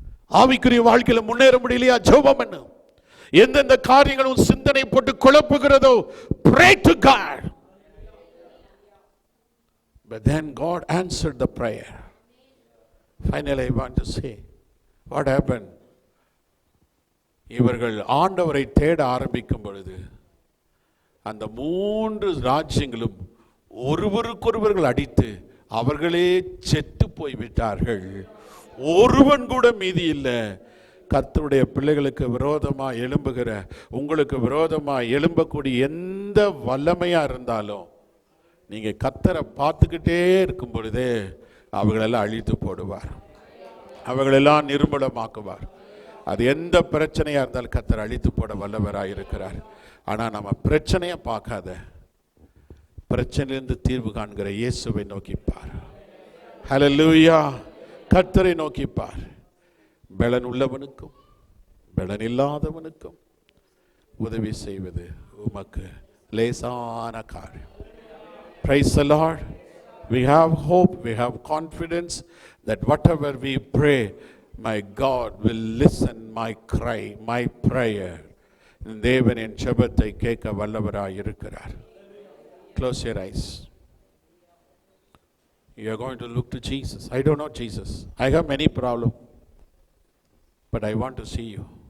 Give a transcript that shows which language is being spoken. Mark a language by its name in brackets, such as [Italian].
[Tamil] ஆவிக்குரிய வாழ்க்கையில முன்னேற முடியலையா? ஜெபம் பண்ணு. எந்தெந்த காரியங்களும் சிந்தனை போட்டு குழப்புகிறதோ, [English] pray to God. But then God answered the prayer. Finally, I want to say, what happened? [Tamil] இவர்கள் ஆண்டவரை தேட ஆரம்பிக்கும் பொழுது அந்த 3 ராஜ்யங்களும் ஒருவருக்கொருவர்கள் அடித்து அவர்களே செத்து போய்விட்டார்கள். ஒருவன் கூட மீதி இல்லை. கர்த்தருடைய பிள்ளைகளுக்கு விரோதமாக எழும்புகிற, உங்களுக்கு விரோதமாக எழும்பக்கூடிய எந்த வல்லமையா இருந்தாலும் நீங்க கர்த்தரை பார்த்துக்கிட்டே இருக்கும் பொழுதே அவங்களெல்லாம் அழித்து போடுவார், அவங்களெல்லாம் நிர்மூலமாக்குவார். அது எந்த பிரச்சனையா இருந்தாலும் கர்த்தர் அழித்து போட வல்லவராக இருக்கிறார். ஆனால் நம்ம பிரச்சனையை பார்க்காத, பிரச்சனையிலிருந்து தீர்வு காண்கிற இயேசுவை நோக்கிப்பார். ஹல்லேலூயா. கர்த்தரை நோக்கிப்பார். பலன் உள்ளவனுக்கும் பலன் இல்லாதவனுக்கும் உதவி செய்வது உமக்கு லேசான காரியம். [English] Praise the Lord. We have hope, we have confidence that whatever we pray, my God will listen my cry, my prayer. [Tamil] தேவன் என் ஜெபத்தை கேட்க வல்லவராய் இருக்கிறார். [English] Close your eyes. You are going to look to Jesus. I don't know Jesus. I have many problems, but I want to see you.